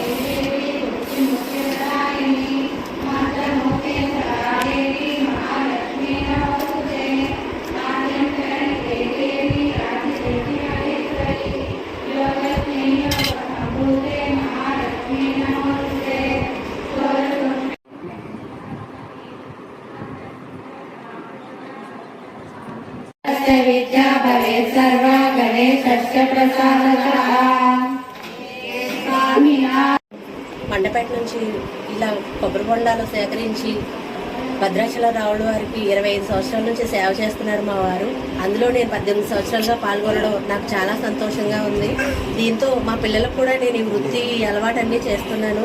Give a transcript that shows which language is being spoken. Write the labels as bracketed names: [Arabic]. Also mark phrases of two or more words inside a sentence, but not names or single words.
[Sanskrit] देवी कुचिमुख्यदायिनी मातृमुखे सदा देवी महालक्ष्मी नमोस्तुते नाट्यङ्करिते देवी राजसिद्धिमहेश्वरी योगज्ञे योगसम्भूते महालक्ष्मी नमोस्तुते विद्या भवेत् सर्वा गणेशस्य प्रसादतः [Telugu] మండపేట నుంచి ఇలా కొబ్బరి బొండాలు సేకరించి భద్రాచల రావుల వారికి 25 సంవత్సరాల నుంచి సేవ చేస్తున్నారు మా వారు. అందులో నేను 18 సంవత్సరాలుగా పాల్గొనడం నాకు చాలా సంతోషంగా ఉంది. దీంతో మా పిల్లలకు కూడా నేను ఈ వృత్తి అలవాటు అన్నీ చేస్తున్నాను.